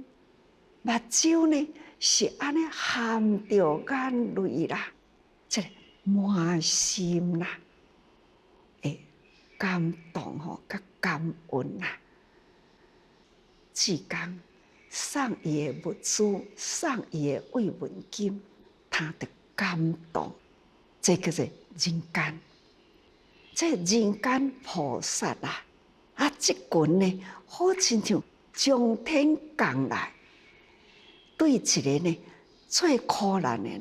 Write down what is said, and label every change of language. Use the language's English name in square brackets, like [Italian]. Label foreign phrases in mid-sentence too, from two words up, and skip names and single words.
[Min Nan Chinese] 目睭呢是安尼含着眼泪啦。这个满心啦，诶，感动吼，甲感恩啦。志工送伊的物资，送伊的慰问金，他的感动，这叫做人间。这人间菩萨啊，啊，这群呢，好亲像从天降来，对一个呢最苦难的人。